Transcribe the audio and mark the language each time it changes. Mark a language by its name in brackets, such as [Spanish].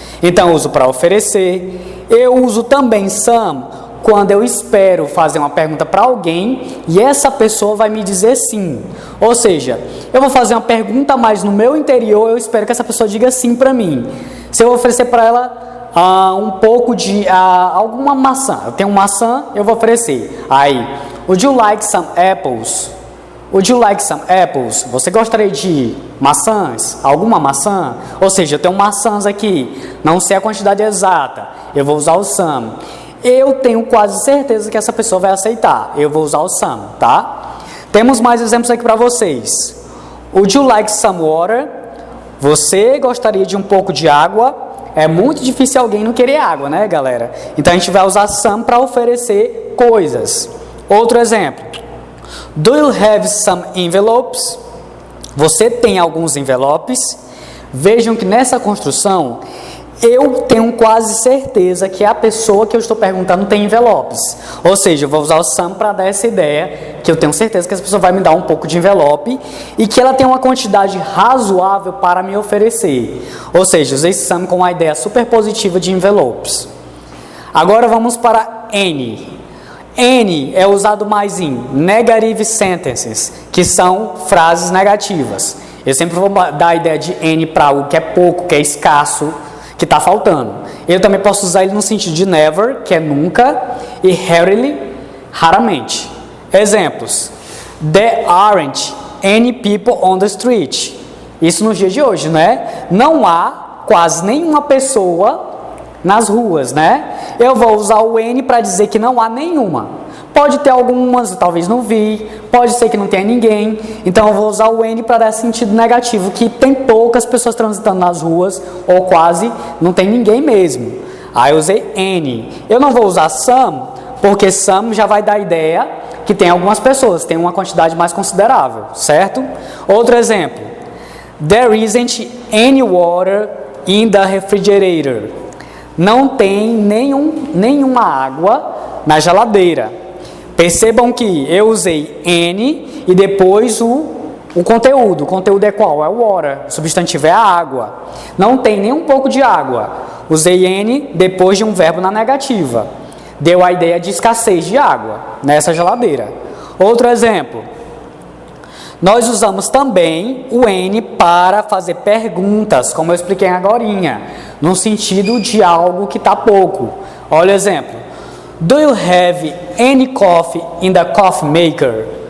[Portuguese] Então, eu uso para oferecer. Eu uso também some quando eu espero fazer uma pergunta para alguém e essa pessoa vai me dizer sim. Ou seja, eu vou fazer uma pergunta, mas no meu interior eu espero que essa pessoa diga sim para mim. Se eu oferecer para ela um pouco de alguma maçã, eu tenho maçã, eu vou oferecer. [English] Would you like some apples? Would you like some apples? [Portuguese] Você gostaria de maçãs? Alguma maçã? Ou seja, eu tenho maçãs aqui, não sei a quantidade exata, eu vou usar o some. Eu tenho quase certeza que essa pessoa vai aceitar, eu vou usar o some, tá? Temos mais exemplos aqui para vocês. [English] Would you like some water? [Portuguese] Você gostaria de um pouco de água? É muito difícil alguém não querer água, né, galera? Então a gente vai usar some para oferecer coisas. Outro exemplo. [English] Do you have some envelopes? [Portuguese] Você tem alguns envelopes? Vejam que nessa construção eu tenho quase certeza que a pessoa que eu estou perguntando tem envelopes. Ou seja, eu vou usar o some para dar essa ideia que eu tenho certeza que essa pessoa vai me dar um pouco de envelope e que ela tem uma quantidade razoável para me oferecer. Ou seja, usei some com uma ideia super positiva de envelopes. Agora vamos para any. Any é usado mais em [English] negative sentences, [Portuguese] que são frases negativas. Eu sempre vou dar a ideia de any para algo que é pouco, que é escasso, que está faltando. Eu também posso usar ele no sentido de never, que é nunca, e rarely, raramente. Exemplos. [English] There aren't any people on the street. [Portuguese] Isso nos dias de hoje, né? Não há quase nenhuma pessoa nas ruas, né? Eu vou usar o any para dizer que não há nenhuma. Pode ter algumas, talvez não vi, pode ser que não tenha ninguém. Então eu vou usar o any para dar sentido negativo, que tem poucas pessoas transitando nas ruas, ou quase não tem ninguém mesmo. Aí eu usei any. Eu não vou usar some, porque some já vai dar a ideia que tem algumas pessoas, tem uma quantidade mais considerável, certo? Outro exemplo. [English] There isn't any water in the refrigerator. [Portuguese] Não tem nenhuma água na geladeira. Percebam que eu usei any e depois o conteúdo. O conteúdo é qual? É o water. O substantivo é a água. Não tem nem um pouco de água. Usei any depois de um verbo na negativa. Deu a ideia de escassez de água nessa geladeira. Outro exemplo. Nós usamos também o N para fazer perguntas, como eu expliquei agorinha, no sentido de algo que está pouco. Olha o exemplo. [English] Do you have any coffee in the coffee maker?